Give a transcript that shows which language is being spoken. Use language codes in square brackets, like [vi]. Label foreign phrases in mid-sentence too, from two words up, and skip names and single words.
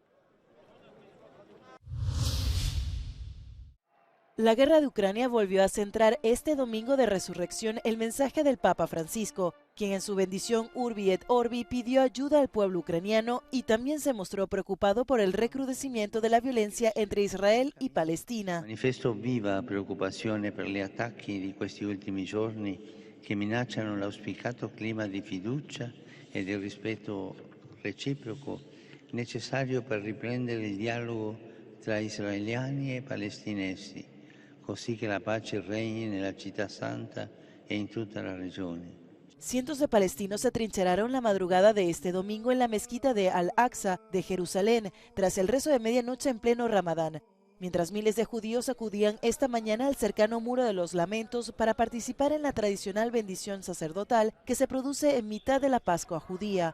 [es] La guerra de Ucrania volvió a centrar este domingo de resurrección el mensaje del Papa Francisco, quien en su bendición Urbi et Orbi pidió ayuda al pueblo ucraniano y también se mostró preocupado por el recrudecimiento de la violencia entre Israel y Palestina. [it] Manifesto viva preoccupazione per gli attacchi di questi ultimi giorni che minacciano l'auspicato clima di fiducia e di rispetto reciproco necessario per riprendere il dialogo tra israeliani e palestinesi, così che la pace regni nella città santa e in tutta la regione. [es] Cientos de palestinos se atrincheraron la madrugada de este domingo en la mezquita de Al-Aqsa de Jerusalén tras el rezo de medianoche en pleno Ramadán, mientras miles de judíos acudían esta mañana al cercano Muro de los Lamentos para participar en la tradicional bendición sacerdotal que se produce en mitad de la Pascua judía.